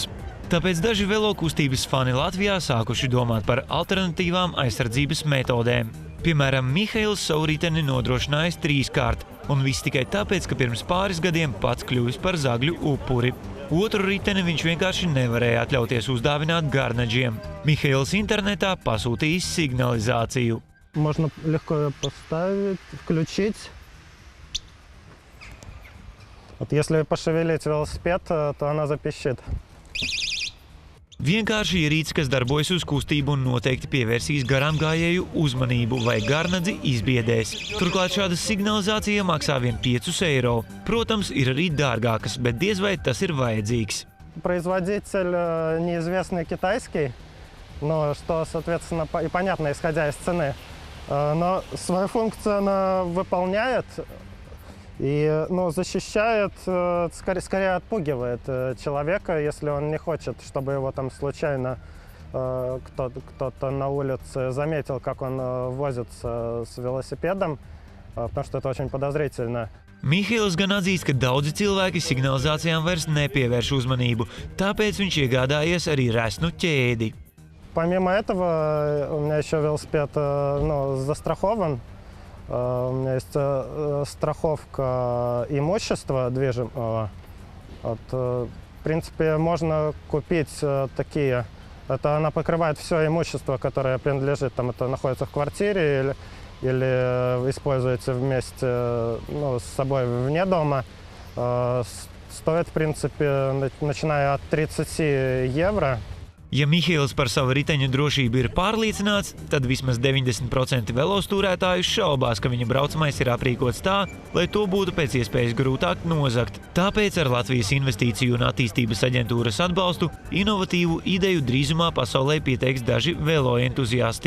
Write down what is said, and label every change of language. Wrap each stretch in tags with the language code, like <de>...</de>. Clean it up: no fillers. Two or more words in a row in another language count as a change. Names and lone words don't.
<lv>Tāpēc daži velo kustības fani Latvijā sākuši domāt par alternatīvām aizsardzības metodēm. Piemēram, Mihails savu riteni nodrošinājis 3-kārt, un viss tikai tāpēc, ka pirms pāris gadiem pats kļuvis par zagļu upuri. Otru riteni viņš vienkārši nevarēja atļauties uzdāvināt garnaģiem. Mihails internetā pasūtījis signalizāciju.</lv> <ru>Можно легко ее поставить, включить. Вот если пошевелить велосипед, то она запищит.</ru> <lv>Vienkārši ierīce, kas darbojas uz kustību un noteikti pievērsīs garām gājēju uzmanību vai garnadzi izbiedēs. Turklāt šāda signalizācija maksā vien 5 eiro. Protams, ir arī dārgākas, bet diez vai tas ir vajadzīgs.</lv> <ru>Производитель неизвестный китайский, но что, соответственно, и понятно, исходя из цены. Но свою функцию она выполняет и защищает, скорее отпугивает человека, если он не хочет, чтобы его там случайно кто-то на улице заметил, как он возится с велосипедом, потому что это очень подозрительно.</ru> <lv>Mihails gan atzīst, ka daudzi cilvēki signalizācijām vairs nepievērš uzmanību, tāpēc viņš iegādājies arī resnu ķēdi.</lv> <ru>Помимо этого, у меня еще велосипед застрахован. У меня есть страховка имущества движимого. В принципе, можно купить такие. Это она покрывает все имущество, которое принадлежит, там это находится в квартире или используете вместе с собой вне дома. Стоит, в принципе, начиная от 30 евро.</ru> <lv>Ja Mihails par savu riteņu drošību ir pārliecināts, tad vismaz 90% velostūrētāju šaubās, ka viņa braucamais ir aprīkots tā, lai to būtu pēc iespējas grūtāk nozagt. Tāpēc ar Latvijas Investīciju un attīstības aģentūras atbalstu inovatīvu ideju drīzumā pasaulē pieteiks daži veloentuziasti.</lv>